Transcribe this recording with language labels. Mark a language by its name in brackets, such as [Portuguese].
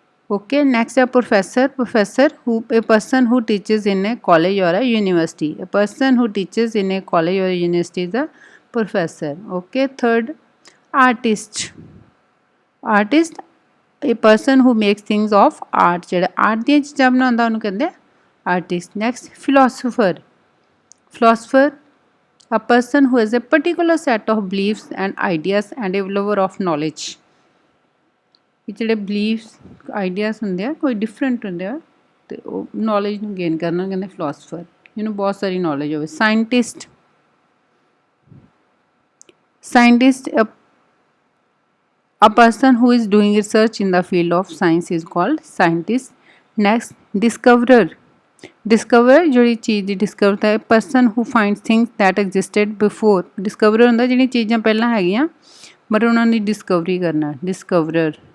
[English] Okay, next है professor। Professor who a person who teaches in a college or a university। A person who teaches in a college or a university is a professor। Okay, third artist। Artist a person who makes things of art। [Punjabi] ਜਿਹੜਾ art ਦੀਆਂ ਚੀਜ਼ਾਂ ਬਣਾਉਂਦਾ ਉਹਨੂੰ ਕਹਿੰਦੇ artist। [English] Next philosopher। Philosopher a person who has a particular set of beliefs and ideas and a lover of knowledge। [Punjabi] ਇਹ ਜਿਹੜੇ beliefs ideas ਹੁੰਦੇ ਆ ਕੋਈ different ਹੁੰਦੇ ਆ ਤੇ ਉਹ knowledge ਨੂੰ gain ਕਰਨਾ ਕਹਿੰਦੇ philosopher, ਜਿਹਨੂੰ ਬਹੁਤ ਸਾਰੀ knowledge ਹੋਵੇ। [English] Scientist। Scientist a person who is doing research in the field of science is called scientist। Next discoverer। Discoverer [Punjabi] ਜਿਹੜੀ ਚੀਜ਼ ਦੀ discover ਹੈ [English] person who finds things that existed before। [Punjabi] discoverer ਹੁੰਦਾ ਜਿਹੜੀ ਚੀਜ਼ਾਂ ਪਹਿਲਾਂ ਹੈਗੀਆਂ ਬਟ ਉਹਨਾਂ ਦੀ discovery ਕਰਨਾ discoverer।